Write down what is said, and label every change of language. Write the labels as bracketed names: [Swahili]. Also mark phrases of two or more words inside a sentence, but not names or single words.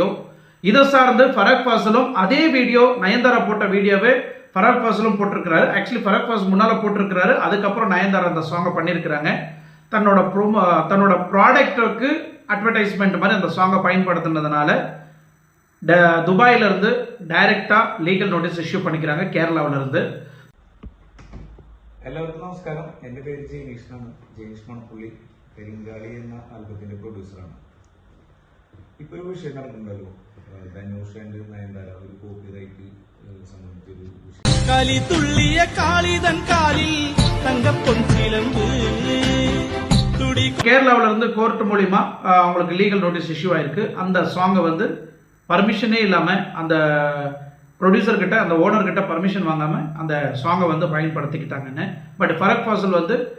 [Tamil] இதை சார்ந்து ஃபரக் ஃபாசிலும் அதே வீடியோ நயன்தாரா போட்ட வீடியோவை ஃபரக் ஃபாசிலும் போட்டிருக்கிறாரு. ஆக்சுவலி ஃபரக் ஃபாசில் முன்னால் போட்டிருக்கிறாரு, அதுக்கப்புறம் நயன்தாரா அந்த சாங்கை பண்ணியிருக்கிறாங்க. தன்னோட ப்ராடக்ட்டுக்கு அட்வர்டைஸ்மெண்ட் மாதிரி அந்த சாங்கை பயன்படுத்தினதுனால துபாயிலிருந்து டைரக்டாக [English] legal notice issue [Tamil] பண்ணிக்கிறாங்க கேரளாவிலிருந்து. [Malayalam] എല്ലാവർക്കും നമസ്കാരം. എൻ്റെ പേര് ജെയിനിഷ്ണാണ്. ജെയിനിഷ്ണാണ് പുള്ളി. പെരിങ്കാളി എന്ന ആൽബത്തിന്റെ പ്രൊഡ്യൂസറാണ്. ഇപ്പൊ ഒരു വിഷയം നടക്കുന്നുണ്ടല്ലോ, ധനുഷ് ആൻഡ് നയൻതാര ഒരു കോപ്പിറൈറ്റ് സംബന്ധിച്ചൊരു വിഷയം. കളി തുള്ളിയ കാളിതൻ കാലിൽ തങ്കപ്പൊൻ ചിലമ്പ്. [Tamil] கேரளாவில இருந்து கோர்ட் மூலியமா அவங்களுக்கு [English] legal notice issue [Tamil] ஆயிருக்கு. அந்த சாங்கை பர்மிஷனே இல்லாம அந்த ப்ரொடியூசர் கிட்ட அந்த ஓனர் கிட்ட பர்மிஷன் வாங்காம அந்த சாங்கை பயன்படுத்திக்கிட்டாங்கன்னு. பட் ஃபரக் ஃபாசில்